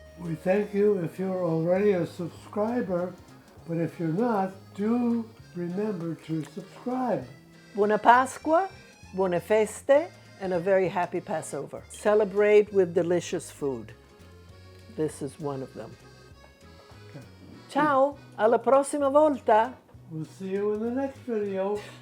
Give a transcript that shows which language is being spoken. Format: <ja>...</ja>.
<en>We thank you if you're already a subscriber, but if you're not, do remember to subscribe.</en> <it>Buona Pasqua, buone feste,</it> <en>and a very happy Passover. Celebrate with delicious food. This is one of them. Okay.</en> <it>Ciao, alla prossima volta.</it> <en>We'll see you in the next video.</en>